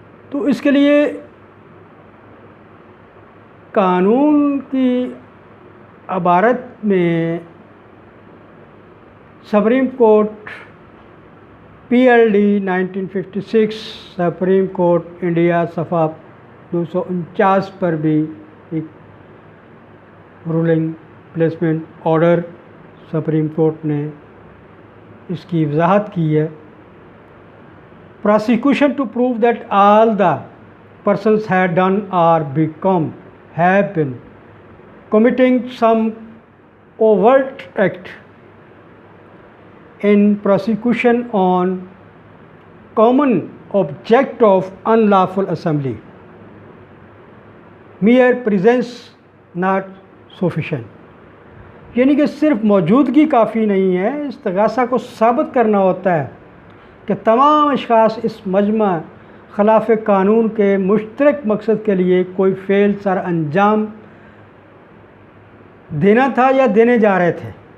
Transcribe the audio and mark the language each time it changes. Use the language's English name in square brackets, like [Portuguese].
[Urdu] تو اس کے لیے قانون کی عبارت میں supreme court PLD 1956 supreme court India صفحہ 249 پر بھی ایک rolling placement order supreme court نے اس کی وضاحت کی ہے. [English] Prosecution to prove that all the persons had done or have been committing some overt act in prosecution on common object of unlawful assembly, mere presence not sufficient. [Urdu] یعنی کہ صرف موجودگی کافی نہیں ہے، استغاثہ کو ثابت کرنا ہوتا ہے کہ تمام اشخاص اس مجمع خلاف قانون کے مشترک مقصد کے لیے کوئی فعل سر انجام دینا تھا یا دینے جا رہے تھے.